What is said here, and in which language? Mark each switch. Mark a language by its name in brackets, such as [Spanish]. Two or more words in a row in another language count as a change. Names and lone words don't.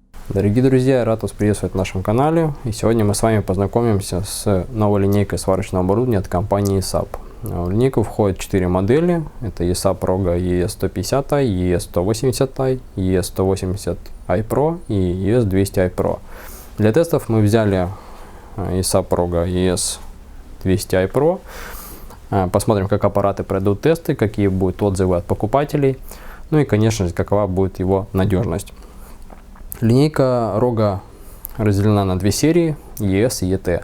[Russian] Дорогие друзья, я рад вас приветствовать на нашем канале. И сегодня мы с вами познакомимся с новой линейкой сварочного оборудования от компании ESAB. В линейку входят 4 модели. Это ESAB Roga ES150i, ES180i, ES180i Pro и ES200i Pro. Для тестов мы взяли ESAB Roga ES200i Pro. Посмотрим, как аппараты пройдут тесты, какие будут отзывы от покупателей. Ну и, конечно же, какова будет его надежность. Линейка Roga разделена на две серии ES и ET.